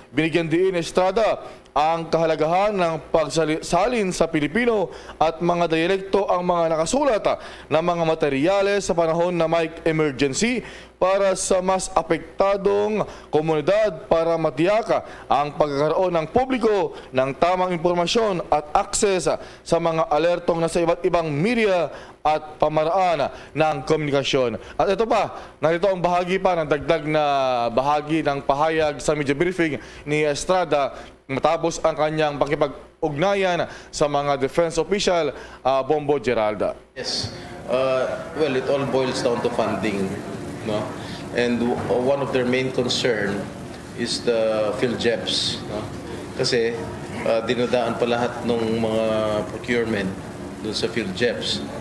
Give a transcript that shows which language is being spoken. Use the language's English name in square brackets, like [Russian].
[Filipino] Binigyan din ni Estrada ang kahalagahan ng pagsalin sa Pilipino at mga dialekto ang mga nakasulat na mga materyales sa panahon na may emergency para sa mas apektadong komunidad para matiyaka ang pagkakaroon ng publiko ng tamang impormasyon at akses sa mga alertong nasa iba't ibang media at pamaraan ng komunikasyon. At ito pa, narito ang bahagi pa ng dagdag na bahagi ng pahayag sa media briefing ni Estrada matapos ang kanyang pakipag-ugnayan sa mga defense official, Bombo Geralda. [English] Yes. Well, it all boils down to funding, no? And one of their main concern is the PhilJeps, no? [Filipino] Kasi dinadaan pa lahat ng mga procurement dun sa PhilJeps.